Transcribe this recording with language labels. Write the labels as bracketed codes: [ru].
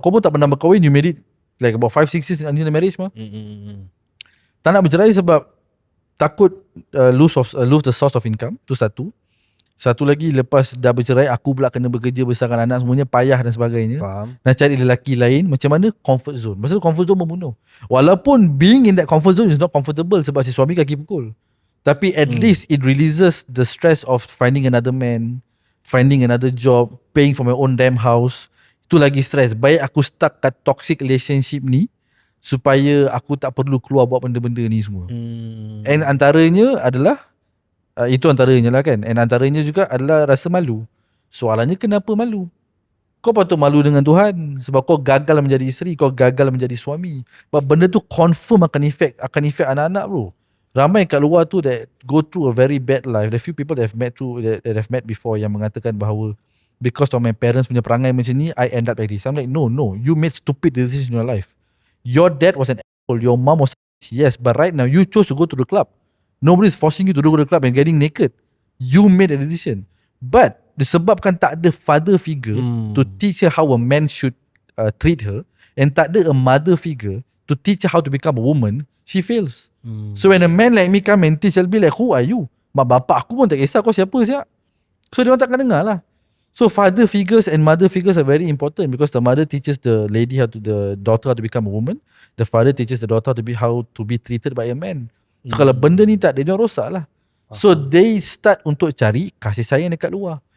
[ms] Kau pun tak pernah berkahwin, [en] you married like about 5-6 years until the marriage mah. [ms] Tak nak bercerai sebab takut [en] lose the source of income. [ms] Tu satu. Satu lagi, lepas dah bercerai, aku pula kena bekerja besarkan anak, semuanya payah dan sebagainya. Faham. Nak cari lelaki lain, macam mana? Comfort zone. Maksudnya comfort zone membunuh. [en] Walaupun being in that comfort zone is not comfortable [ms] sebab si suami kaki pukul. [en] Tapi at least it releases the stress of finding another man, finding another job, paying for my own damn house. [ms] Itu lagi stress. Baik aku stuck kat toxic relationship ni supaya aku tak perlu keluar buat benda-benda ni semua. And antaranya adalah itu antaranya lah kan. And antaranya juga adalah rasa malu. Soalannya kenapa malu? Kau patut malu dengan Tuhan sebab kau gagal menjadi isteri, kau gagal menjadi suami. Sebab benda tu confirm akan efek anak-anak bro. Ramai kat luar tu [en] that go through a very bad life. There are few people that have met before [ms] yang mengatakan bahawa [en] because of my parents [ms] punya perangai macam ni, [en] I end up like this. I'm like, no, you made stupid decisions in your life. Your dad was an asshole, your mom was yes, but right now you chose to go to the club. Nobody's forcing you to go to the club and getting naked. You made a decision. But [ms] disebabkan tak ada [en] father figure to teach her how a man should treat her, and [ms] tak ada [en] a mother figure to teach her how to become a woman, she fails. So when a man like me come and teach, I'll be like, who are you? [ms] Mak bapak aku pun tak kisah kau siapa siap. So dia orang takkan dengar lah. [en] So father figures and mother figures are very important because the mother teaches the daughter how to become a woman. The father teaches the daughter how to be treated by a man. [ms] So kalau benda ni tak ada, dia rosak lah. [en] So they start [ms] untuk cari kasih sayang dekat luar.